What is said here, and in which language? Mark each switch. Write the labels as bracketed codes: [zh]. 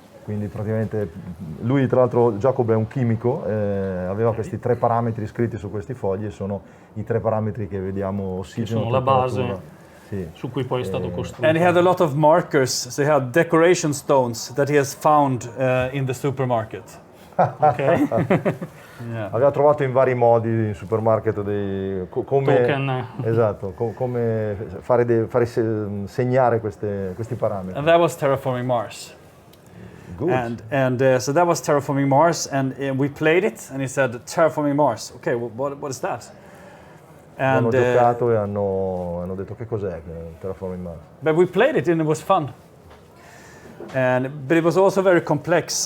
[it] Quindi praticamente lui, tra l'altro Giacomo è un chimico, aveva questi 3 parametri scritti su questi fogli, e sono i 3 parametri che vediamo: ossigeno, sono la base sì, su cui poi è stato costruito. [en] And he had a lot of markers, so he had decoration stones that he has found in the supermarket. Okay. [it] Yeah. Aveva trovato in vari modi in supermarket come [en] token. [it] Esatto, come fare segnare questi parametri. [en] And that was Terraforming Mars. Good. And so that was Terraforming Mars, and we played it, and he said, Terraforming Mars. Okay, what is that? [it] Hanno giocato e hanno detto: che cos'è Terraforming Mars? [en] But we played it and it was fun. But it was also very complex.